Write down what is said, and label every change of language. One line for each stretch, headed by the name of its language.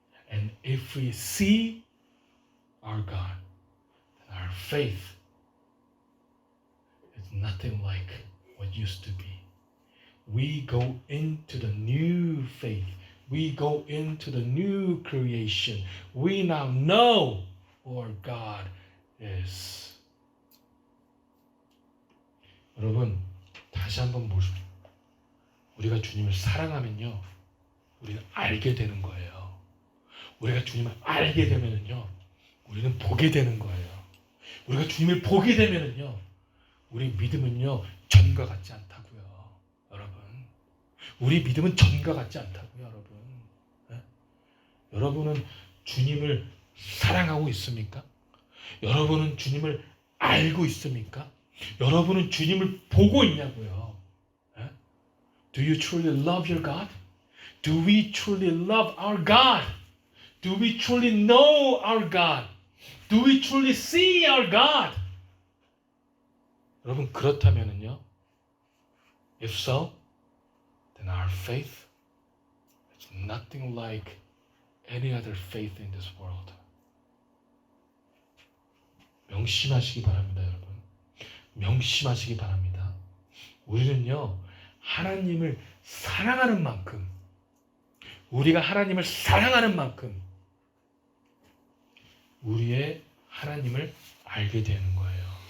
English: And if we see our God, then our faith is nothing like what used to be. We go into the new faith. We go into the new creation. We now know who our God is.
Korean: 여러분, 다시 한번 보십시오. 우리가 주님을 사랑하면요, 우리는 알게 되는 거예요. 우리가 주님을 알게 되면은요, 우리는 보게 되는 거예요. 우리가 주님을 보게 되면은요, 우리 믿음은요, 전과 같지 않다고요, 여러분. 우리 믿음은 전과 같지 않다고요, 여러분. 네? 여러분은 주님을 사랑하고 있습니까? 여러분은 주님을 알고 있습니까? 여러분은 주님을 보고 있냐고요.
English: 네? Do you truly love your God? Do we truly love our God? Do we truly know our God? Do we truly see our God?
Korean: 여러분, 그렇다면은요,
English: if so, then our faith is nothing like any other faith in this world.
Korean: 명심하시기 바랍니다, 여러분. 명심하시기 바랍니다. 우리는요, 하나님을 사랑하는 만큼, 우리가 하나님을 사랑하는 만큼 우리의 하나님을 알게 되는 거예요.